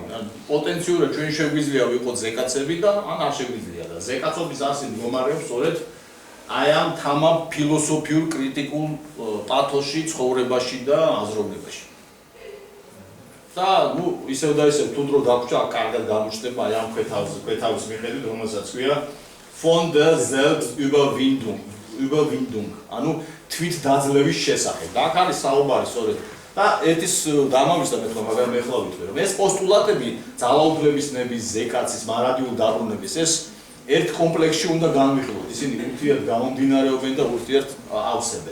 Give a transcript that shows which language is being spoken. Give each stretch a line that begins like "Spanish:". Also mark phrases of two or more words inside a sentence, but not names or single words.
Georgian: ანუ პოტენციურად ჩვენ შეგვიძლია ვიყოთ ზეკაცები და ან არ შეგვიძლია და ზეკაცობის ასი მდგომარეობს სწორედ აი ამ თამა ფილოსოფიურ კრიტიკულ პათოსში, ცხოვრებაში და აზროვნებაში. და ნუ ისევ და ისევ თუ დრო დაგვრჩა, კარგად გამოჩნდება აი ამ ქვეთავის მიხედვით, რომელსაც ქვია
German: von der Selbstüberwindung,
Georgian: ანუ თვით დაძლევის შესახებ. და აქ არის საუბარი სწორედ. და ერთის დამამიშდა მე თქო, მაგრამ მე ხლა ვიტყვი, რომ ეს პოსტულატები ძალაუფლების ნების, ზეკაცის, მარადიულ დაბრუნების ეს ერთ კომპლექსში უნდა განვიხილოთ. ისინი ურთიერთ გამომდინარეობენ და ურთიერთ ავსებენ.